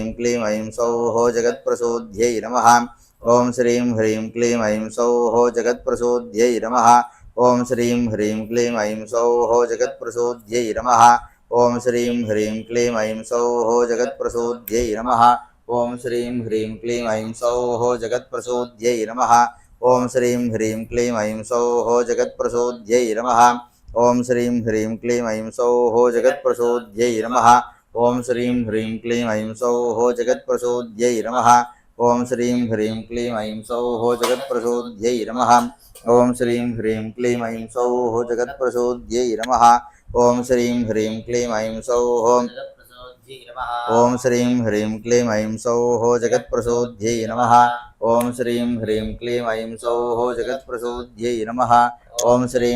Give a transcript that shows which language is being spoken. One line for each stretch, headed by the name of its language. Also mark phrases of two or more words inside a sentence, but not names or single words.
Sanskrit: క్లీం ఐం సౌః జగత్ప్రసూద్యై నమః ఓం శ్రీం హ్రీం క్లీం ఐం సౌః జగత్ప్రసూద్యై నమః ఓం శ్రీం హ్రీం క్లీం ఐం సౌః జగత్ప్రసూద్యై నమః ఓం శ్రీం హ్రీం క్లీం ఐం సౌః జగత్ప్రసూద్యై నమః ఓం శ్రీం హ్రీం క్లీం ఐం సౌః జగత్ప్రసూద్యై నమః ఓం శ్రీం హ్రీం క్లీం ఐం సౌః జగత్ప్రసూద్యై నమః ఓం శ్రీం హ్రీం క్లీం ఐం సౌః జగత్ప్రసూద్యై నమః ఓం శ్రీం హ్రీం క్లీం ఐం సౌః జగత్ప్రసూద్యై నమః ॐ श्रीं ह्रीं क्लीं ऐं सौः जगत्प्रसूद्यै नमः ॐ श्रीं ह्रीं क्लीं ऐं सौः जगत्प्रसूद्यै नमः ॐ श्रीं ह्रीं क्लीं ऐं सौः ॐ श्रीं ह्रीं क्लीं ऐं सौः जगत्प्रसूद्यै नमः ॐ श्रीं ह्रीं क्लीं ऐं सौः जगत्प्रसूद्यै नमः ॐ श्रीं